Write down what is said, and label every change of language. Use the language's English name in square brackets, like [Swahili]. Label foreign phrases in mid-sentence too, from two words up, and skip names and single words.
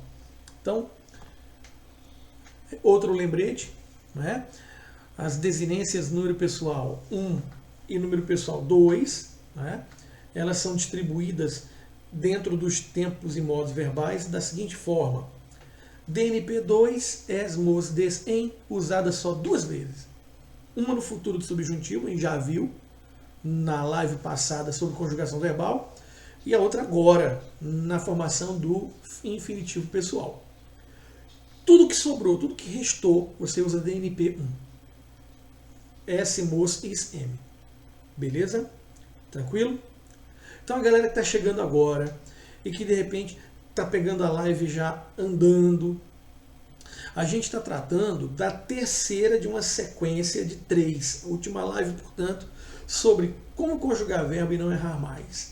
[Portuguese] Então, outro lembrete, né? As desinências número pessoal 1 e número pessoal 2, né? Elas são distribuídas dentro dos tempos e modos verbais da seguinte forma. DNP2, es, mos, des, em, usada só 2 vezes. Uma no futuro do subjuntivo, a gente já viu na live passada sobre conjugação verbal, e a outra agora, na formação do infinitivo pessoal. Tudo que sobrou, tudo que restou, você usa DNP1. Es, mos, is, em. Beleza? Tranquilo? Então a galera que está chegando agora e que de repente está pegando a live já andando, a gente está tratando da terceira de uma sequência de 3. A última live, portanto, sobre como conjugar verbo e não errar mais.